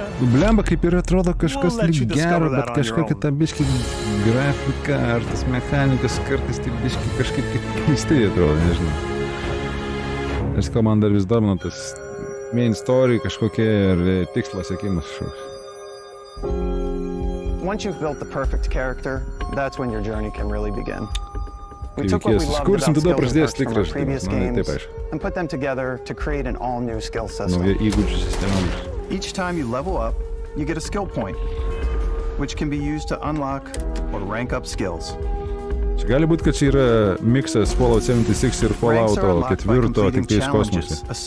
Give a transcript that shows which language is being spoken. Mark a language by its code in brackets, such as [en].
[lt] Blemba, kaip ir atrodo kažkas lyg gero, bet kažkokia ta biški grafika ar tas mechanikas kartais taip biški kažkaip keistai atrodo, nežinau. Nes ką man dar vis domina tas main story kažkokia ir tikslas siekimas kažkoks. [en] Once you've built the perfect character, that's when your journey can really begin. We took what we loved about skills and perks from our previous games and put them together to create an all-new skill system. Each time you level up, you get a skill point, which can be used to unlock or rank up skills. [lt] Čia gali būti, kad čia yra miksas Fallout 76 ir Fallout 4 tik tais kosmose.